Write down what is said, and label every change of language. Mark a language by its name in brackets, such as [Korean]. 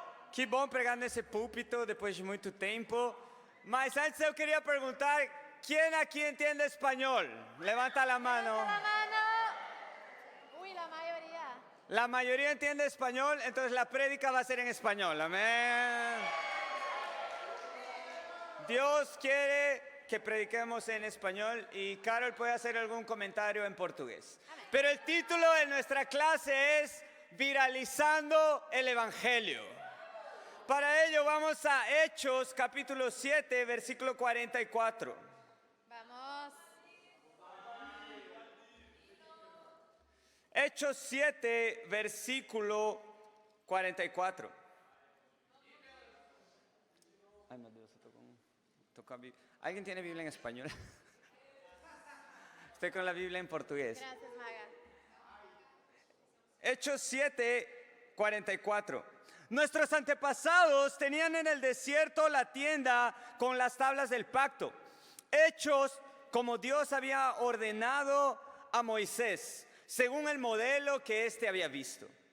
[Portuguese] Que bom pregar nesse púlpito depois de muito tempo. Mas antes eu queria perguntar, quem aqui entende espanhol? [Spanish] Levanta a mano. Levanta la mano. Uy, la mayoría. La mayoría entiende español, entonces la prédica va a ser en español. Amén. Dios quiere que prediquemos en español y Carol puede hacer algún comentario en portugués. Amén. Pero el título de nuestra clase es Viralizando el Evangelio. Para ello vamos a Hechos capítulo 7, versículo 44. Vamos. Hechos 7, versículo 44. [Portuguese] Ay, meu Deus, eu tô com a Bíblia. [Spanish] ¿Alguien tiene Biblia en español? Estoy con la Biblia en portugués. Gracias, Maga. Hechos 7, 44. Nuestros antepasados tenían en el desierto la tienda con las tablas del pacto, hechos como Dios había ordenado a Moisés, según el modelo que éste había visto.